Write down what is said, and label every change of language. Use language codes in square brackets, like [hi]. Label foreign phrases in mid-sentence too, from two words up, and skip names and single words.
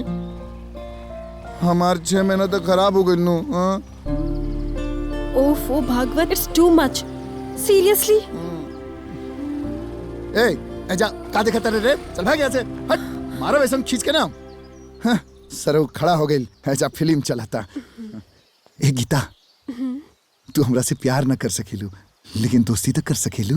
[bho] हमार 6 महीना तो खराब हो गइल नु। ओफो भागवत, [en] it's too much. सीरियसली? [bho] ए जा का देखत रे? चल भाग यहाँ से, हट। मारो वैसे खींच के ना। हाँ, सरो खड़ा हो गइल। ऐसा फिल्म चलाता। ए गीता, तू हमरा से प्यार न कर सकेलू, लेकिन दोस्ती तो कर सकेलू।